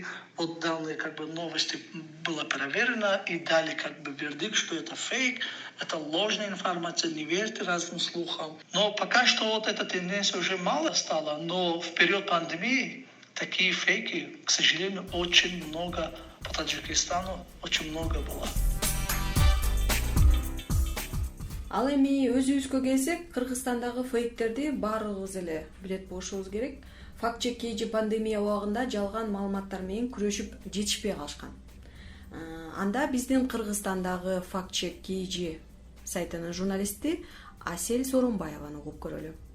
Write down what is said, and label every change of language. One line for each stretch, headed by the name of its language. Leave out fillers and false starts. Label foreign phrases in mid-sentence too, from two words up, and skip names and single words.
Russian: Вот данные новости было проверено и дали вердикт, что это фейк, это ложная информация, не верьте разным слухам. Но пока что вот эта тенденция уже мало стала, но в период пандемии такие фейки, к сожалению, очень много по Таджикистану, очень много было.
Kyrgyz: Ал эми өзүбүзгө келсек, Кыргызстандагы фейктерди баарыбыз эле билет болушубуз керек. Фактчек KG пандемия убагында жалган маалыматтар менен күрөшүп жетишпей калышкан. Анда биздин Кыргызстандагы Фактчек KG сайтынын журналисти Асель Соронбаеваны угуп көрөлү.